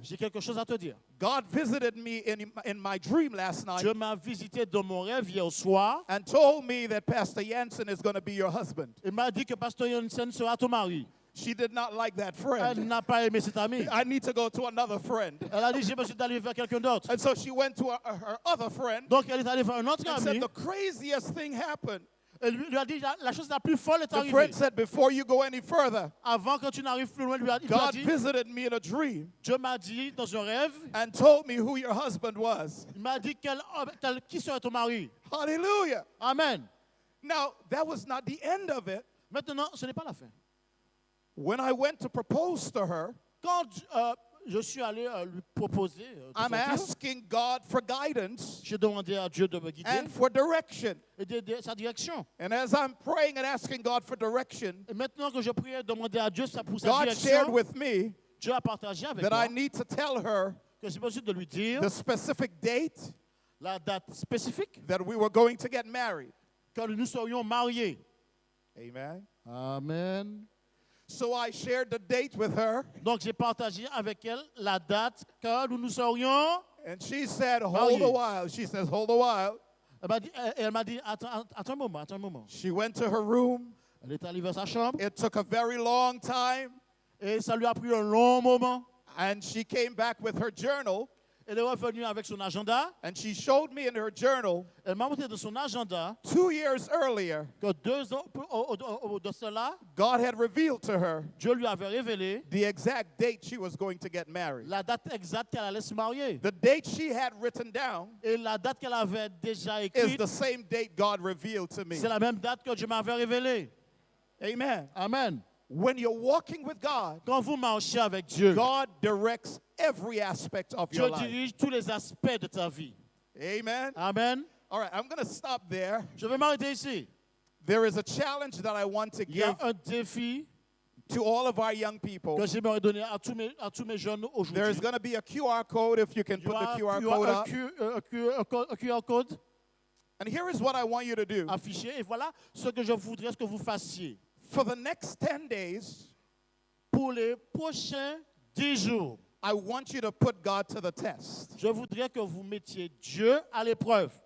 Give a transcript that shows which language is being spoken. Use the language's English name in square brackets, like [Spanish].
[French] j'ai quelque chose à te dire. [English] God visited me in my dream last night [French] Dieu m'a visité dans mon rêve hier soir. [English] and told me that Pastor Jansen is going to be your husband. [French] Il m'a dit que Pasteur Jansen sera ton mari. [English] She did not like that [French] Elle [English] friend. [French] n'a pas aimé cet ami. [English] I need to go to another friend. [French] Elle a dit, je me suis allé vers quelqu'un d'autre. [English] And so she went to her other friend [French] Donc elle est allée vers un autre [English] and [French] ami. [English] said the craziest thing happened. [French] Elle lui a dit, la chose la plus folle est [English] The [French] arrivée. [English] friend said, before you go any further, [French] Avant que tu n'arrives plus loin, il lui a [English] God [French] dit, [English] visited me in a dream [French] Dieu m'a dit dans un rêve, [English] and told me who your husband was. [French] il m'a dit qui serait ton mari. [English] Hallelujah. [French] Amen. [English] Now, that was not the end of it. [French] Maintenant, ce n'est pas la fin. [English] When I went to propose to her, [French] Quand je suis allé lui proposer de [English] I'm [French] sortir, [English] asking God for guidance [French] j'ai demandé à Dieu de me guider [English] and for direction. [French] et de sa direction. [English] And as I'm praying and asking God for direction, [French] Et maintenant que je prie et demandé à Dieu pour sa [English] God shared [French] direction, [English] with me [French] Dieu a partagé avec [English] that [French] moi [English] I need to tell her [French] que j'ai besoin de lui dire [English] the specific date [French] la date spécifique [English] that we were going to get married. [French] quand nous serions mariés. [English] Amen. [French] Amen. [English] So I shared the date with her, [French] Donc j'ai partagé avec elle la date quand nous serions. [English] and she said, hold [French] Marié. [English] a while. She says, hold a while. [French] Elle m'a dit, attends un moment. [English] She went to her room. [French] Elle est allée vers sa chambre [English] It took a very long time, [French] et ça lui a pris un long moment. [English] and she came back with her journal, [French] Elle est revenue avec son agenda. [English] and she showed me in her journal [French] Elle m'a montré dans son agenda [English] 2 years earlier, [French] que 2 ans de cela, [English] God had revealed to her [French] Dieu lui avait révélé [English] the exact date she was going to get married. [French] la date exacte qu'elle allait se marier. [English] The date she had written down [French] Et la date qu'elle avait déjà [English] is [French] écrite, [English] the same date God revealed to me. [French] c'est la même date que Dieu m'avait révélée. [English] Amen. [French] Amen. [English] When you're walking with God, [French] Quand vous marchez avec Dieu, [English] God directs every aspect of [French] Dieu [English] your life. [French] dirige tous les aspects de ta vie. [English] Amen. [French] Amen. [English] All right, I'm going to stop there. [French] Je vais m'arrêter ici. [English] There is a challenge that I want to [French] Il y a [English] give [French] un défi [English] to all of our young people. [French] que j'aimerais donner à tous mes jeunes aujourd'hui. [English] There's going to be a QR code if you can [French] Il y [English] put the [French] aura [English] QR code up. [French] un QR code [English] And here is what I want you to do. [French] affiché. Et voilà ce que je voudrais que vous fassiez. [English] For the next 10 days, [French] Pour les prochains 10 jours, [English] I want you to put God to the test, [French] je voudrais que vous mettiez Dieu à l'épreuve